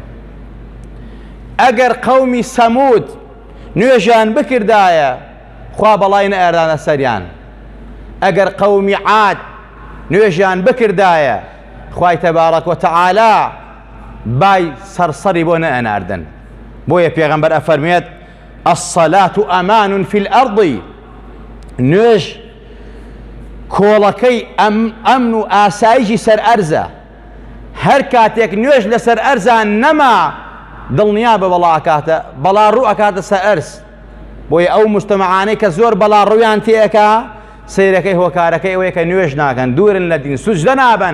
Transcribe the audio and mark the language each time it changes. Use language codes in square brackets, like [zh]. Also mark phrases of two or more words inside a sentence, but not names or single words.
[ckb] ئەگەر قەومی سەمود نوێژیان بکردایە، خوا بەڵای نەئێردانە سەریان. ئەگەر قەومی عاد نوێژیان بکردایە، خوای تەبارەک و تەعالا بای سەرسەری بۆ نەئەناردن. بۆیە پێغەمبەر ئەفەرمێت [ar] الصلاة أمان في الأرض، [ckb] نوێژ کۆڵەکەی ئەمن و ئاسایشی سەر ئەرزە. هەر کاتێک نوێژ لەسەر ئەرزان نەما دڵنیا بە بەڵاکاتە بەڵا ڕوو ئەکاتە سەر ئەرز. بۆیە ئەو مجتەمەعانەی کە زۆر بەڵا ڕوویان تێەکا سەیرەکەی هۆکارەکەی ئەوەیە کە نوێژ ناکەن، دوورن لە دین، سوجدە نابن.